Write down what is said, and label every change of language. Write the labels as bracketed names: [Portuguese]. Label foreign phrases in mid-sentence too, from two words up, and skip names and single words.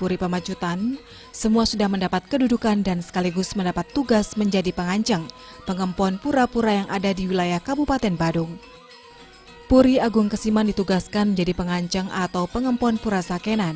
[Indonesian] Puri Pemacutan, semua sudah mendapat kedudukan dan sekaligus mendapat tugas menjadi penganceng, pengempon pura-pura yang ada di wilayah Kabupaten Badung. Puri Agung Kesiman ditugaskan menjadi penganceng atau pengempon pura Sakenan.